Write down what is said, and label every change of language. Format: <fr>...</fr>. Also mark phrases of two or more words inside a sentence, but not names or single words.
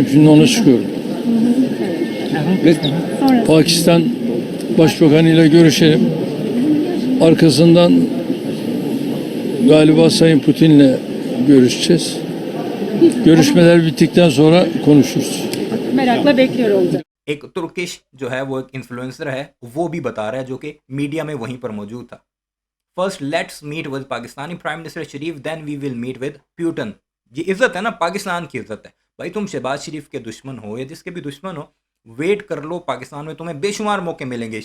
<tr>Şimdi ona çıkıyorum. Ve Sonra Pakistan Başbakanıyla görüşelim. Arkasından galiba Sayın Putin'le görüşeceğiz. Görüşmeler bittikten sonra konuşuruz. merakla bekliyor olacak.</tr> <hi>एक तुर्किश जो है वो एक इन्फ्लुएंसर है, वो भी बता रहा है, जो कि मीडिया में वहीं पर मौजूद था।</hi> <en>first let's meet with Pakistani Prime Minister Sharif, then we will meet with Putin.</en> <hi>ये इज्जत है ना, पाकिस्तान की इज्जत है भाई। तुम शहबाज शरीफ के दुश्मन हो या जिसके भी दुश्मन हो, वेट कर लो, पाकिस्तान में तुम्हें बेशुमार मौके मिलेंगे।</hi>